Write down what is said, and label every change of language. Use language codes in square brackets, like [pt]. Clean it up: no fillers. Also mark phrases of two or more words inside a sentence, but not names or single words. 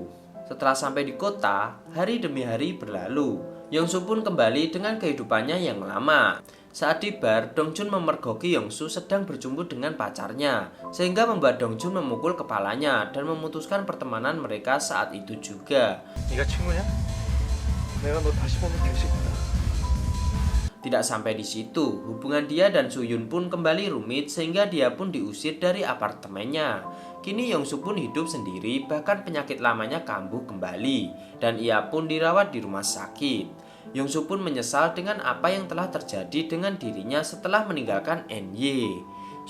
[id] Setelah sampai di kota, hari demi hari berlalu. Yongsu pun kembali dengan kehidupannya yang lama. Saat di bar, Dongjun memergoki Yongsu sedang berjumpa dengan pacarnya, sehingga membuat Dongjun memukul kepalanya dan memutuskan pertemanan mereka 사at itu juga. [ko] 네가 친구냐? 내가 너 다시 보면 개새끼다. [id] Tidak sampai di situ, hubungan dia dan Soo-yoon pun kembali rumit sehingga dia pun diusir dari apartemennya. Kini Yongsu pun hidup sendiri, bahkan penyakit lamanya kambuh kembali dan ia pun dirawat di rumah sakit. Yongsu pun menyesal dengan apa yang telah terjadi dengan dirinya setelah meninggalkan NY.